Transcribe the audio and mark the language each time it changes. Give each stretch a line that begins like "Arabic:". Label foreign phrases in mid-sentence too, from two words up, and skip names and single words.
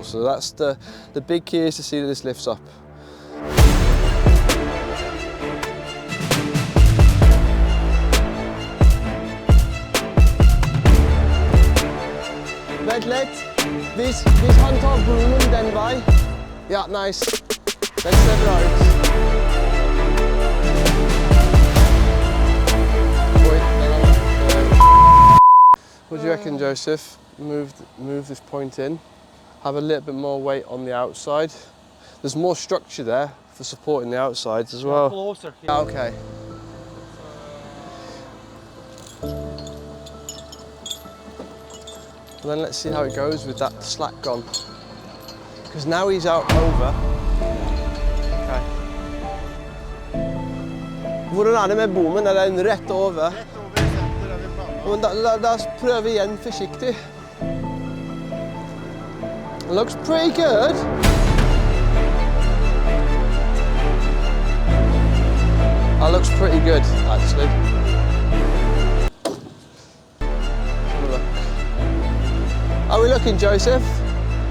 English: So that's the big key, is to see that this lifts up.
Norwegian: Vent vis han tar boomen den vei. Ja, nice. Den ser bra ut.
English: What do you reckon, Joseph? Move this point in. Have a little bit more weight on the outside. There's more structure there for supporting the outsides as well. Closer. Okay. And then let's see how it goes with that slack gone. Because now he's out over.
Norwegian: Okay. Hvordan det med bommen? Den rett over? Men da prøver vi igjen forsiktig.
English: It looks pretty good. That looks pretty good, actually. Look. How are we looking, Joseph?